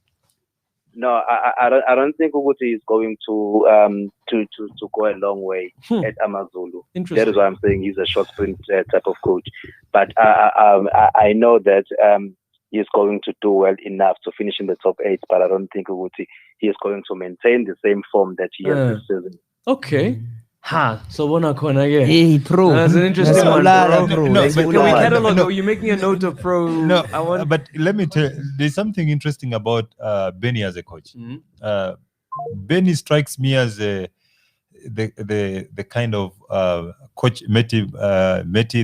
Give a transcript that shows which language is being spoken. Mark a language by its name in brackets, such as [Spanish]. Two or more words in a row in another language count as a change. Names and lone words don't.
[English] No, I don't think Uguti is going to go a long way at Amazulu. Interesting. That is why I'm saying he's a short sprint type of coach. But I know that he's going to do well enough to finish in the top 8. But I don't think Uguti he is going to maintain the same form that he has this season. Okay. So [Zulu] bona khona ke. [English] Hey, Pro. That's an interesting one, Ulala, bro. bro. No, Let's but- Can we ulala. catalog? No. You're making a note of Pro. No, I want. but let me tell you, there's something interesting about Benny as a coach. Benny strikes me as the kind of coach Meti.